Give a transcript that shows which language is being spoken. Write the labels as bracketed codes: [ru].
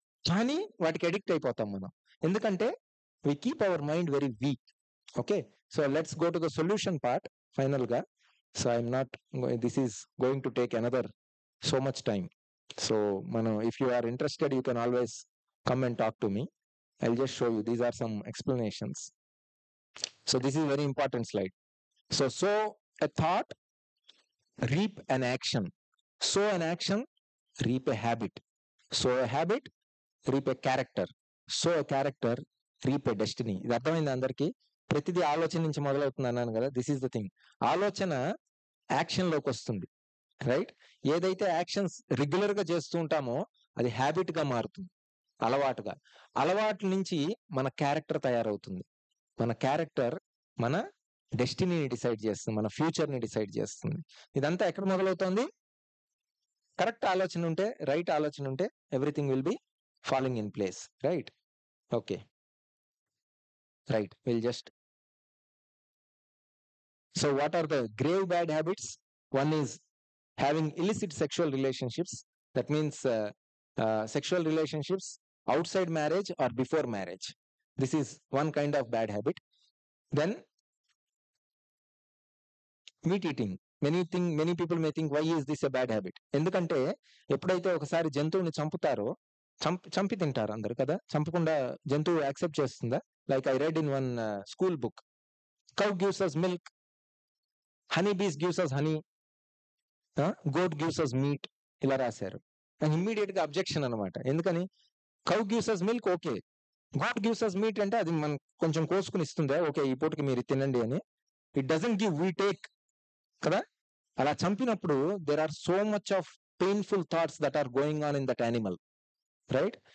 [te] కానీ వాటికి అడిక్ట్ అయిపోతాం మనం. ఎందుకంటే [en] We keep our mind very weak. Okay, so let's go to the solution part final గా. So I'm not, this is going to take another so much time. So మనం, if you are interested you can always come and talk to me. I'll just show you. These are some explanations. So this is very important slide. So sow a thought, reap an action. Sow an action, reap a habit. Sow a habit, reap a character. Sow a character, reap a destiny. [te] ఇది అర్థమైంది అందరికీ. ప్రతిదీ ఆలోచన నుంచి మొదలవుతుంది అన్నాను కదా. [en] This is the thing. [te] ఆలోచన యాక్షన్ లోకి వస్తుంది, రైట్. ఏదైతే యాక్షన్స్ రెగ్యులర్ గా చేస్తూ ఉంటామో అది హ్యాబిట్ గా మారుతుంది, అలవాటుగా. అలవాటు నుంచి మన క్యారెక్టర్ తయారవుతుంది. మన క్యారెక్టర్ మన డెస్టినీని డిసైడ్ చేస్తుంది, మన ఫ్యూచర్ ని డిసైడ్ చేస్తుంది. ఇదంతా ఎక్కడ మొదలవుతుంది? కరెక్ట్ ఆలోచన ఉంటే, రైట్ ఆలోచన ఉంటే [en] everything will be following in place, [te] right. [en] Okay, right. Will just, so what are the grave bad habits? One is having illicit sexual relationships. That means sexual relationships outside marriage or before marriage. This is one kind of bad habit. Then meat eating. Many people may think, why is this a bad habit? [te] ఎందుకంటే ఎప్పుడైతే ఒకసారి జంతువుని చంపుతారో, చంపి తింటారు అందరు కదా. చంపకుండా జంతువు యాక్సెప్ట్ చేస్తుందా? [en] like I read in one school book, cow gives us milk, honey bees gives us honey, goat gives us meat, [te] ఇలా రాశారు. అండ్ ఇమ్మీడియట్ గా అబ్జెక్షన్ అనమాట. ఎందుకని? [en] cow gives us milk, [te] okay. [en] god gives us meat [te] అంటే అది మనం కొంచెం కోసుకుని ఇస్తుందా, ఓకే ఈ పూటకి మీరు తినండి అని. [en] It doesn't give, we take కదా. [te] అలా చంపినప్పుడు [en] There are so much of painful thoughts that are going on in that animal, right.